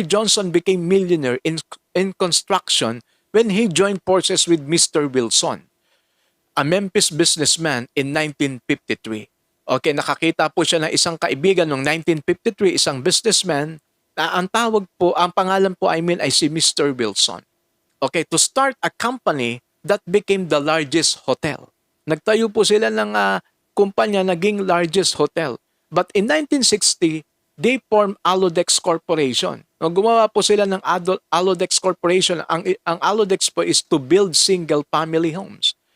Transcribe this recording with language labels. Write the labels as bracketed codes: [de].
[en] Johnson became millionaire in construction when he joined forces with Mr. Wilson, a Memphis businessman in 1953. [tl] Okay, nakakita po siya ng isang kaibigan noong 1953, isang businessman, na ang tawag po, ang pangalan po ay si Mr. Wilson. [en] Okay, to start a company that became the largest hotel. [tl] Nagtayo po sila ng kumpanya, naging largest hotel. [en] But in 1960, they formed Alodex Corporation. [tl] No, gumawa po sila ng Alodex Corporation. Ang Alodex po [en] is to build single family homes.